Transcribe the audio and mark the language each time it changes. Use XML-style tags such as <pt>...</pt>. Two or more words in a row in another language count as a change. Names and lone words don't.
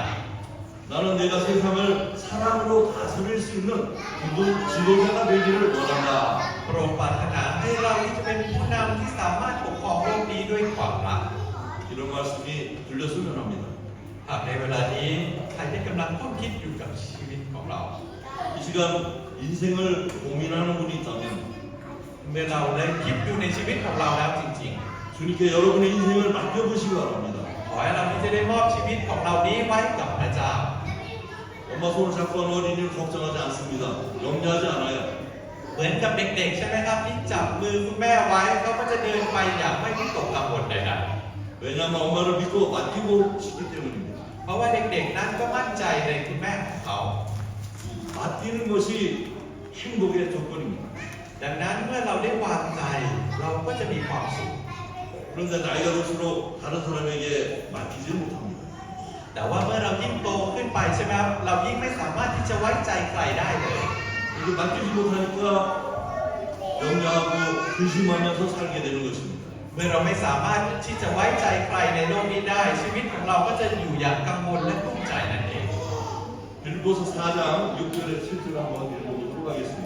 <ko>나는 내가 세상을 사랑으로 다스릴 수 있는 지도자가 되기를 원한다.</ko> <th>พระองค์ปรารถนาให้เราที่จะเป็นผู้นำที่สามารถปกครองโลกนี้ด้วยความรัก</th> <ko>이런 말씀이 들렸으면 합니다.</ko> <th>หากในเวลานี้ใครที่กำลังต้องคิดอยู่กับชีวิตของเรา</th> <ko>이 시간 인생을 고민하는 분이 있다면</ko> <th>เมื่อเราได้คิดดูในชีวิตของเราแล้วจริง</th> <ko>주님께 여러분의 인생을 맡겨보시기 바랍니다.</ko> <th>ๆ ขอให้เราที่จะได้มอบชีวิตของเรานี้ไว้กับพระเจ้า</th> <ko>엄마 손을 잡고 하는 어린이를 걱정하지 않습니다. 염려하지 않아요.</ko> <th>เหมือนกับเด็กๆใช่ไหมครับที่จับมือคุณแม่ไว้เขาก็จะเดินไปอย่างไม่วิตกกังวลใด</th> <ko>왜냐하면 엄마를 믿고 맡기고 싶기 때문입니다.</ko> <th>ๆเพราะว่าเด็กๆนั้นก็มั่นใจในคุณแม่ของเขา</th> <ko>맡기는 것이 행복의 조건입니다.</ko> <th>ดังนั้นเมื่อเราได้วางใจเราก็จะมีความสุข</th> <ko>그런데 나이가 들수록 다른 사람에게 맡기지 못합니다.</ko> <th>แต่ว่าเมื่อเรายิ่งโตขึ้นไปใช่ไหมครับเรายิ่งไม่สามารถที่จะไว้ใจใครได้เลย</th> <ko>이렇게 맡기지 못하니까 염려하고 근심하면서 살게 되는 것입니다.</ko> <th>เมื่อเราไม่สามารถที่จะไว้ใจใครในโลกนี้ได้ชีวิตของเราก็จะอยู่อย่างกังวลและกุ้มใจนั่นเอง</th> <ko>빌보서 4장 6절에 7절 한번 읽어보도록 하겠습니다.</ko>